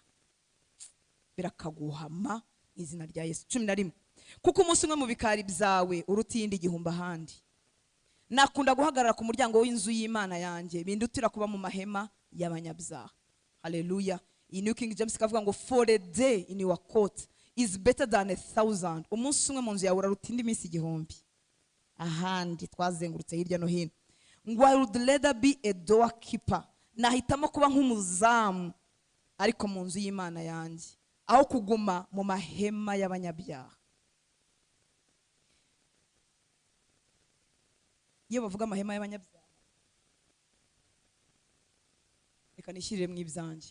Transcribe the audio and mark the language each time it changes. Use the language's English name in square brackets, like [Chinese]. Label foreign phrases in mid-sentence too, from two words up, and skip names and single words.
[Kinyarwanda] Birakaguhama mu izina rya Yesu. 11. Kuko umunsi umwe mu bikari byawe uruta iyindi igihumbi ahandi. Nakunda guhagarara ku muryango w'inzu y'Imana yanjye, bindutira kuba mu mahema y'abanyabyaha. Haleluya. [English] In New King James [Kinyarwanda] kavuga ngo [English] for a day in your court is better than 1,000. [Kinyarwanda] Umunsi umwe mu nzu yawe uraruta indi minsi igihumbi ahandi. Twazengurutse hirya no hino. [English] Ngo I would rather be a doorkeeper, [Kinyarwanda] nahitamo kuba nk'umuzamu ariko mu nzu y'Imana yanjye, aho kuguma mu mahema y'abanyabyaha. Iyo bavuga amahema y'abanyabyaha, reka nishyirire mu ibyanjye.